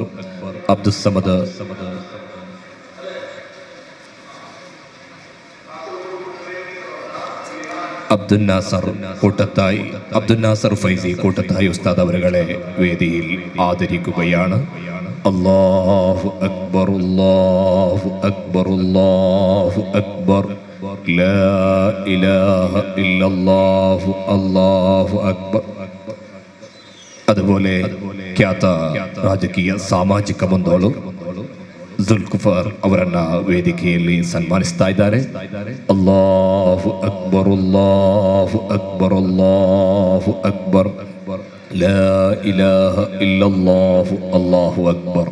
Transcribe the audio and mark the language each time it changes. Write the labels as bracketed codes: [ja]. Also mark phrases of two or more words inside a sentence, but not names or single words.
[ml] അബ്ദുസ്സമദ് അബ്ദുൽ നാസർ കൂട്ടത്തായി അബ്ദുൽ നാസർ ഫൈസി കൂട്ടത്തായി ഉസ്താദ് അവരെ വേദിയിൽ ആദരിക്കുകയാണ്. [ar] الله أكبر الله أكبر الله أكبر لا إله إلا الله الله أكبر. [kn] അതുപോലെ ಖ್ಯಾತ ರಾಜಕೀಯ ಸಾಮಾಜಿಕ ಮುಂದಾಳು ಜುಲ್ಕುಫರ್ ಅವರನ್ನ ವೇದಿಕೆಯಲ್ಲಿ ಸನ್ಮಾನಿಸ್ತಾ ಇದ್ದಾರೆ. [ar] الله أكبر الله أكبر الله أكبر لا إله إلا الله الله أكبر.